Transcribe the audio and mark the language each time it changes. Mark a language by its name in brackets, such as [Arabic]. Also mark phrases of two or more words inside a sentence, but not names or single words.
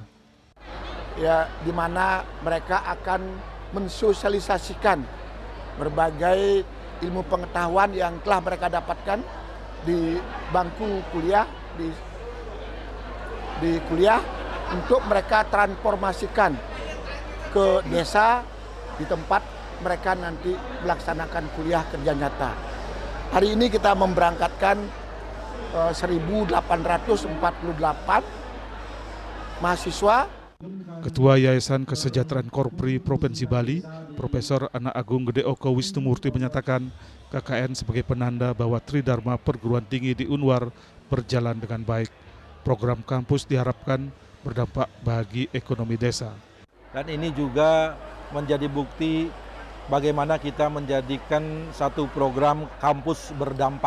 [Indonesian] Ya, di mana mereka akan mensosialisasikan berbagai ilmu pengetahuan yang telah mereka dapatkan di bangku kuliah, di kuliah, untuk mereka transformasikan ke desa di tempat mereka nanti melaksanakan kuliah kerja nyata. Hari ini kita memberangkatkan 1.848 mahasiswa. Ketua Yayasan Kesejahteraan Korpri Provinsi Bali, Profesor Anak Agung Gede Oko Wisnumurti menyatakan KKN sebagai penanda bahwa tridharma perguruan tinggi di Unwar berjalan dengan baik. Program kampus diharapkan berdampak bagi ekonomi desa. Dan ini juga menjadi bukti bagaimana kita menjadikan satu program kampus berdampak.